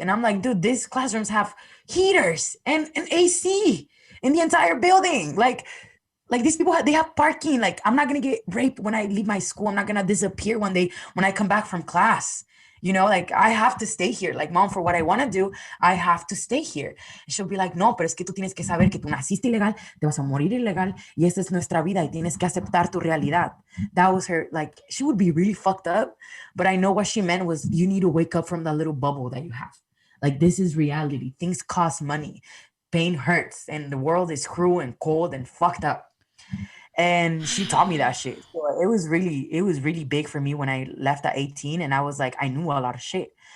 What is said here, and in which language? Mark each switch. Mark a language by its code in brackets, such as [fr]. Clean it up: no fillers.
[en] And I'm like, dude, these classrooms have heaters and AC in the entire building. Like these people, they have parking. Like, I'm not going to get raped when I leave my school. I'm not going to disappear when I come back from class. You know, like, I have to stay here. Like, mom, for what I want to do, I have to stay here. And she'll be like, [es] no, pero es que tú tienes que saber que tú naciste ilegal, te vas a morir ilegal, y esta es nuestra vida, y tienes que aceptar tu realidad. [en] That was her, like, she would be really fucked up, but I know what she meant was, you need to wake up from that little bubble that you have. Like, this is reality. Things cost money. Pain hurts, and the world is cruel and cold and fucked up. And she taught me that shit. So it was really big for me when I left at 18, and I was like, I knew a lot of shit.